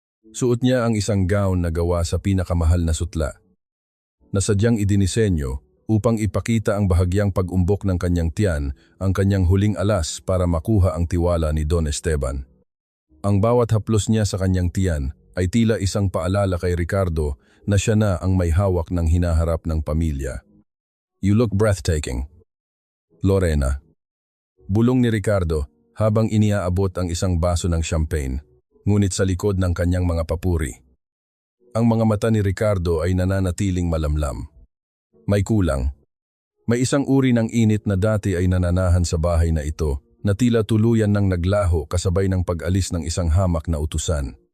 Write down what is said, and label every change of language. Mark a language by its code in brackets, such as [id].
[tl] Suot niya ang isang gown na gawa sa pinakamahal na sutla, na sadyang idinisenyo upang ipakita ang bahagyang pag-umbok ng kanyang tiyan, ang kanyang huling alas para makuha ang tiwala ni Don Esteban. Ang bawat haplos niya sa kanyang tiyan ay tila isang paalala kay Ricardo na siya na ang may hawak ng hinaharap ng pamilya. [en] You look breathtaking, Lorena. [tl] Bulong ni Ricardo habang iniaabot ang isang baso ng champagne, ngunit sa likod ng kanyang mga papuri. Ang mga mata ni Ricardo ay nananatiling malamlam. May kulang. May isang uri ng init na dati ay nananahan sa bahay na ito, na tila tuluyan ng naglaho kasabay ng pag-alis ng isang hamak na utusan.